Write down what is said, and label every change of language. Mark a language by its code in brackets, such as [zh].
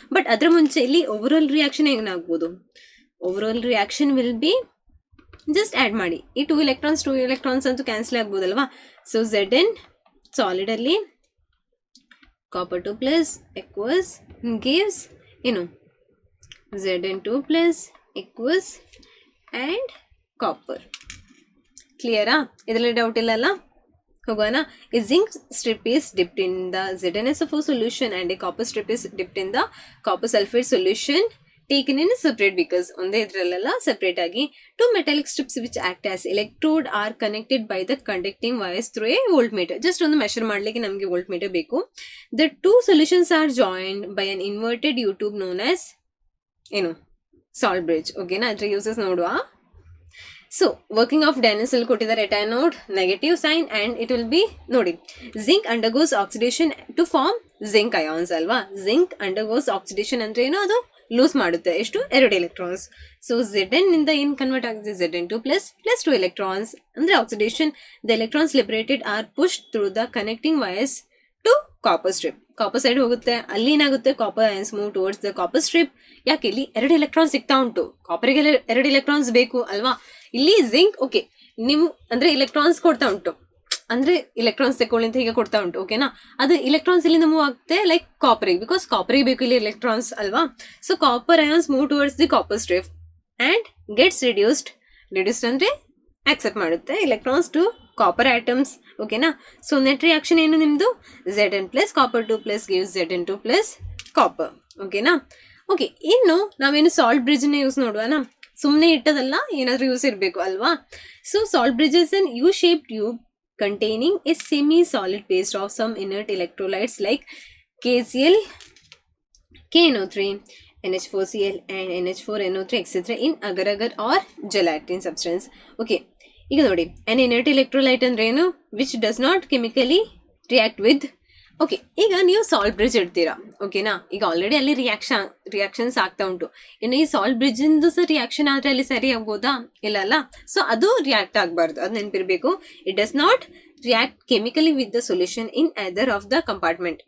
[kn] But ಅದ್ರ ಮುಂಚೆ ಇಲ್ಲಿ ಓವರ್ ರಿಯಾಕ್ಷನ್ ಏನಾಗ್ಬೋದು? [en] over reaction will be just add [kn] ಮಾಡಿ. ಈ 2 ಎಲೆಕ್ಟ್ರಾನ್ಸ್ ಅಂತೂ ಕ್ಯಾನ್ಸಲ್ ಆಗ್ಬೋದಲ್ವಾ. ಸೊ Zn ಸಾಲಿಡ್ ಅಲ್ಲಿ ಕಾಪರ್ 2+ [en] equals gives [kn] ಏನು? Zn2+ equals and copper. ಕ್ಲಿಯರಾ? ಇದರಲ್ಲಿ ಡೌಟ್ ಇಲ್ಲಲ್ಲ? ಹೋಗೋಣ. [en] A zinc strip is dipped in the ZnSO4 solution and a copper strip is dipped in the copper sulfate solution taken in separate beakers. [kn] ಒಂದೇ ಇದ್ರಲ್ಲೆಲ್ಲ separate ಆಗಿ [en] 2 metallic strips which act as electrode are connected by the conducting wires through a voltmeter. [kn] just ಒಂದು measure ಮಾಡ್ಲಿಕ್ಕೆ ನಮಗೆ voltmeter ಬೇಕು. [en] The 2 solutions are joined by an inverted U-tube known as ಏನು? [kn] salt bridge. ಓಕೆನಾ? ಅದ್ರ uses ನೋಡುವ. [en] so working of Daniell cell [kn] ಕೊಟ್ಟಿದ್ದಾರೆ. [en] at anode negative sign and it will be [kn] ನೋಡಿ, [en] zinc undergoes oxidation to form zinc ions [kn] ಅಲ್ವಾ. Zinc undergoes oxidation ಅಂದ್ರೆ ಏನು? ಅದು ಲೂಸ್ ಮಾಡುತ್ತೆ ಎಷ್ಟು? 2 ಎಲೆಕ್ಟ್ರಾನ್ಸ್. ಸೊ Zn ನಿಂದ ಏನು ಕನ್ವರ್ಟ್ ಆಗಿದೆ? Zn2+ +2 ಎಲೆಕ್ಟ್ರಾನ್ಸ್ ಅಂದ್ರೆ oxidation. [en] The electrons liberated are push through the connecting wires to copper strip. [kn] Copper side ಹೋಗುತ್ತೆ, ಅಲ್ಲಿ ಏನಾಗುತ್ತೆ? [en] Copper ions move towards the copper strip. [kn] ಯಾಕೆ? ಇಲ್ಲಿ 2 ಎಲೆಕ್ಟ್ರಾನ್ಸ್ ಸಿಗ್ತಾ ಉಂಟು, ಕಾಪರ್ಗೆ 2 ಎಲೆಕ್ಟ್ರಾನ್ಸ್ ಬೇಕು ಅಲ್ವಾ. ಇಲ್ಲಿ ಜಿಂಕ್ ಓಕೆ ನೀವು ಅಂದ್ರೆ ಇಲೆಕ್ಟ್ರಾನ್ಸ್ ಕೊಡ್ತಾ ಉಂಟು, ಅಂದ್ರೆ ಇಲೆಕ್ಟ್ರಾನ್ಸ್ ತಗೊಳ್ಳಿ ಅಂತ ಹೀಗೆ ಕೊಡ್ತಾ ಉಂಟು. ಓಕೆನಾ? ಅದು ಇಲೆಕ್ಟ್ರಾನ್ಸ್ ಇಲ್ಲಿಂದ ಮೂವ್ ಆಗುತ್ತೆ ಲೈಕ್ ಕಾಪರಿಗೆ, ಬಿಕಾಸ್ ಕಾಪರಿಗೆ ಬೇಕು ಇಲ್ಲಿ ಎಲೆಕ್ಟ್ರಾನ್ಸ್ ಅಲ್ವಾ. [en] so copper ions move towards the copper strip and gets reduced [kn] ಅಂದ್ರೆ ಆಕ್ಸೆಪ್ಟ್ ಮಾಡುತ್ತೆ [en] Electrons to copper atoms. [kn] ಓಕೆನಾ? ಸೊ ನೆಟ್ ರಿಯಾಕ್ಷನ್ ಏನು ನಿಮ್ದು? [en] Zn+ copper 2+ gives Zn2+ copper. [kn] ಓಕೆನಾ? ಓಕೆ, ಇನ್ನು ನಾವೇನು ಸಾಲ್ಟ್ ಬ್ರಿಡ್ಜ್ ಯೂಸ್ ನೋಡುವನಾ. ಸುಮ್ಮನೆ ಇಟ್ಟದಲ್ಲ, ಏನಾದರೂ ಯೂಸ್ ಇರಬೇಕು ಅಲ್ವಾ. [en] So salt bridge is an U-shaped tube containing a semi-solid paste of some inert electrolytes like KCl, KNO3, NH4Cl and NH4NO3 etc. in agar-agar or gelatin substance. Okay, [kn] ಈಗ ನೋಡಿ [en] an inert electrolyte [kn] ಅಂದ್ರೆ ಏನು, [en] which does not chemically react with. [kn] Okay, ಈಗ ನೀವು salt bridge ಇಡ್ತೀರಾ, ಓಕೆನಾ. ಈಗ already ಅಲ್ಲಿ reactions ಆಗ್ತಾ ಉಂಟು. ಇನ್ನು ಈ ಸಾಲ್ಟ್ ಬ್ರಿಡ್ಜ್ ಇಂದು ಸಹ ರಿಯಾಕ್ಷನ್ ಆದ್ರೆ ಅಲ್ಲಿ ಸರಿ ಆಗ್ಬೋದಾ, ಇಲ್ಲ ಅಲ್ಲ. ಸೊ ಅದು ರಿಯಾಕ್ಟ್ ಆಗಬಾರ್ದು, ಅದು ನೆನಪಿರ್ಬೇಕು. [en] It does not react chemically with the solution in other of the compartment.